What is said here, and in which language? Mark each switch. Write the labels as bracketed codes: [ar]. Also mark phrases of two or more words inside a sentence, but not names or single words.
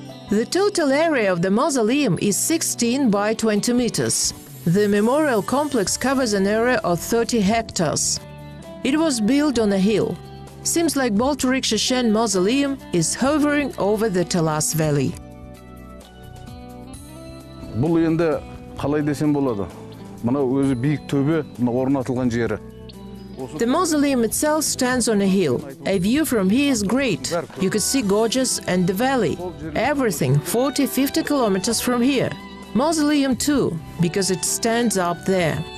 [en] The total area of the mausoleum is 16 by 20 meters. The memorial complex covers an area of 30 hectares. It was built on a hill. Seems like Boltirik Sheshen mausoleum is hovering over the Talas Valley. [kk] Бұл енді қалай десем болады. Мына өзі биік төбе орнатылған жері. [en] The mausoleum itself stands on a hill. A view from here is great. You could see Gorges and the valley. Everything 40-50 kilometers from here. Mausoleum too, because it stands up there.